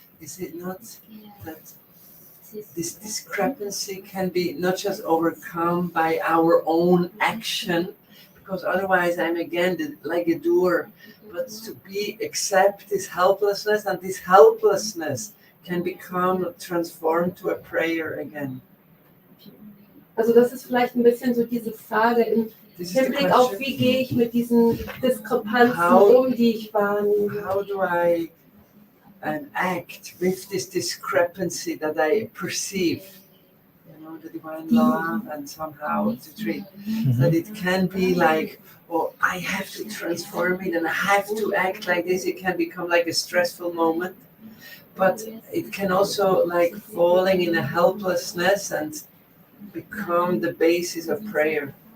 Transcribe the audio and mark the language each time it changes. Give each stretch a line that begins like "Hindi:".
English: Is it not that this discrepancy can be not just overcome by our own action, because otherwise I'm again like a doer, but to accept this helplessness, and this helplessness can become transformed to a prayer again.
German: Also das ist vielleicht ein bisschen so diese Frage im Hinblick auf, wie gehe ich mit diesen Diskrepanzen die ich wahrnehme.
English: How do I act with this discrepancy that I perceive? The divine love, and somehow to treat that it can be like, I have to transform it and I have to act like this. It can become like a stressful moment, but it can also like falling in a helplessness and become the basis of prayer.